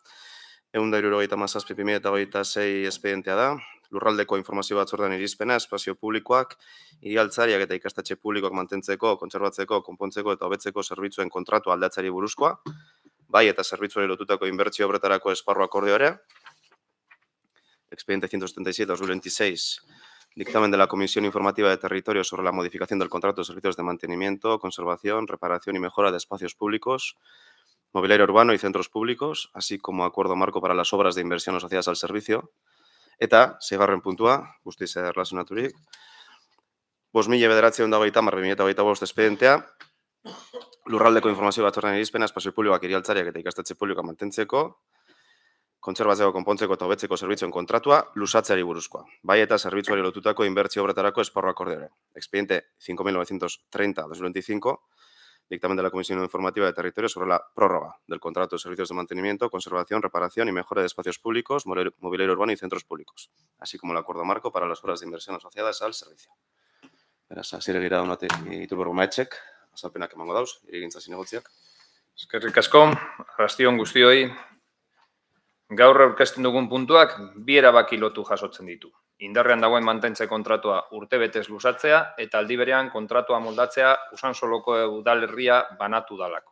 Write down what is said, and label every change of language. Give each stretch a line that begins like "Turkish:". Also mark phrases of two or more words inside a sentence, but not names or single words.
Basque: 177/2026 espedientea da, lurraldeko informazio batzordean irizpena, espazio publikoak, hiri-altzariak eta ikastetxe publikoak mantentzeko, kontserbatzeko, konpontzeko eta hobetzeko zerbitzuen kontratu aldatzeari buruzkoa, bai eta zerbitzuari lotutako inbertsio obretarako esparru akordio ere,
Spanish: expediente 177/2026, dictamen de la Comisión Informativa de Territorio sobre la modificación del contrato de servicios de mantenimiento, conservación, reparación y mejora de espacios públicos, mobiliario urbano y centros públicos, así como acuerdo marco para las obras de inversión asociadas al servicio.
Basque: Eta, seigarren puntua, guztiz erlazionaturik, 5.930/2025 espedientea, lurraldeko informazio batzordean irizpena, espazio publikoak, hiri-altzariak eta ikastetxe publikoak mantentzeko, kontserbatzeko, konpontzeko eta hobetzeko zerbitzuen kontratua lusatzeari buruzkoa. Bai eta zerbitzuari lotutako inbertsio obretarako esparru akordiore.
Spanish: Expediente 5.930/2025, dictamen de la Comisión Informativa de Territorio sobre la prórroga del contrato de servicios de mantenimiento, conservación, reparación y mejora de espacios públicos, mobiliario urbano y centros públicos, así como el acuerdo marco para las obras de inversión asociadas al servicio.
Basque: Beraz, hasiera gira donate Iturbergo Maetxek, azalpenak emango dauz, hirigintza zinegotziak. Eskerrik asko, arrastion guztioi. Gaur aurkezten dugun puntuak bi erabaki lotu jasotzen ditu. Indarrean dagoen mantentze kontratua urtebetez luzatzea eta aldi berean kontratua moldatzea Usansoloko udalerria banatu dalako.